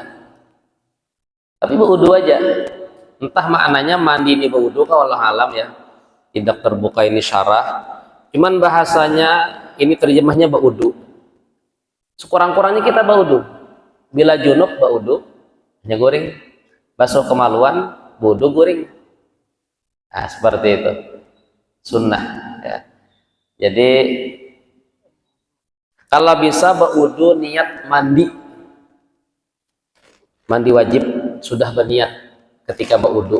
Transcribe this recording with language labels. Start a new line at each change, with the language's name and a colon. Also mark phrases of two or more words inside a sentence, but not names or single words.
Indonesian: Tapi berwudu aja. Entah maknanya mandi ini berwudu, wallahu alam ya. Tidak terbuka ini syarah. Cuman bahasanya ini terjemahnya berwudu. Sekurang-kurangnya kita berwudu. Bila junub berwudu, hanya guring. Basuh kemaluan, wudu guring. Nah, seperti itu. Sunnah ya. Jadi kalau bisa berwudu niat mandi. Mandi wajib sudah berniat ketika berwudu.